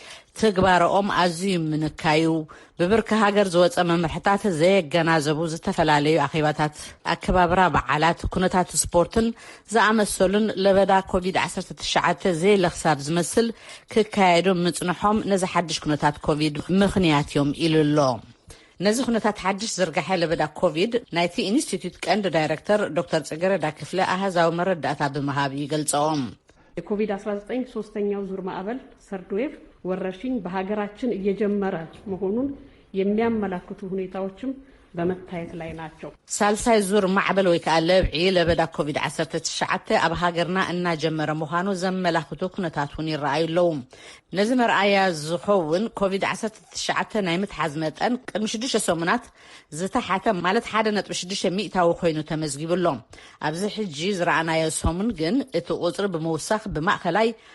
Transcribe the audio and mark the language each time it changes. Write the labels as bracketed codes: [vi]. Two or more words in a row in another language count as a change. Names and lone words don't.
[ti] ትግባሮኦም ኣዝዩ ምንካዩ ብብርኪ ሃገር ዝወፀ መምርሕታት ዘየገናዘቡ ዝተፈላለዩ ኣኼባታት ኣከባብራ በዓላት ኩነታት ስፖርትን ዝኣመሰሉን ለበዳ ኮቪድ-19 ዘይለኽሳብ ዝመስል ክካየዱ ምጽንሖም ነዚ ሓድሽ ኩነታት ኮቪድ ምኽንያት እዮም ኢሉሎ ነዚ ኩነታት ሓድሽ ዝርጋሐ ለበዳ ኮቪድ ናይቲ ኢንስቲትዩት ቀንዲ ዳይሬክተር ዶክተር ጽገረዳ ክፍለ ኣሃዛዊ መረዳእታ ብምሃብ ይገልጸኦም [am] የኮቪድ-19 ሶስተኛው ዙር ማዕበል [en] third wave [am] ወረርሽኝ በሀገራችን እየጀመረ መሆኑን የሚያመላክቱ ሁኔታዎችም በመታየት ላይ ናቸው። [ti] ሳልሳይ ዙር ማዕበል ወይ ከዓ ለብዒ ለበዳ ኮቪድ-19 ኣብ ሃገርና እናጀመረ ምዃኑ ዘመላክቱ ኩነታትን ይረአዩለው ነዚ መርኣያ ዝኸውን ኮቪድ-19 ናይ ምትሓዝ መጠን ቅድሚ 6 ሰሙናት ዝተሓተ ማለት 1.6 ሚእታዊ ኮይኑ ተመዝጊብሎም ኣብዚ ሕጂ ዝረኣናዮ ሰሙን ግን እቲ ቁፅሪ ብምውሳኽ ብማእኸላይ